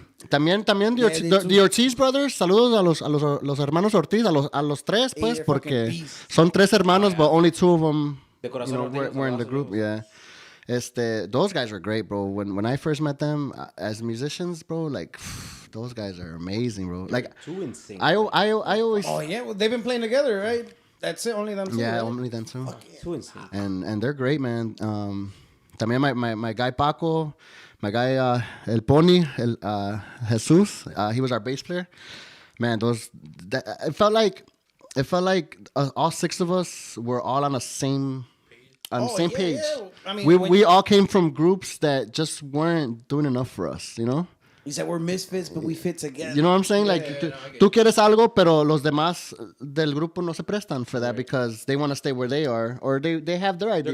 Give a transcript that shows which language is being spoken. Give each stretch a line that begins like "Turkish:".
Spanish: También
English: the Ortiz brothers,
Spanish: saludos a los hermanos Ortiz, a los tres, pues, porque son tres hermanos,
English: but only two of them, were in the group.
Spanish: Yeah.
English: Those guys are great, bro. When I first met them as musicians, bro, like, those guys are amazing, bro. Like, too insane. I always. Oh yeah, well, they've been playing together, right? That's it, only them two. Yeah, right? only them two. Too insane. And they're great, man. También my guy Paco, my guy El Pony, Jesus. He was our bass player. Man, it felt like all six of us were all on the same page. Yeah. I mean, we all came from groups that just weren't doing enough for us, you know? He said we're misfits, but we fit together. You know what I'm saying?
Spanish: Tú quieres algo, pero los demás del grupo no se prestan
English: for that because they want to stay where they are or they have their ideas.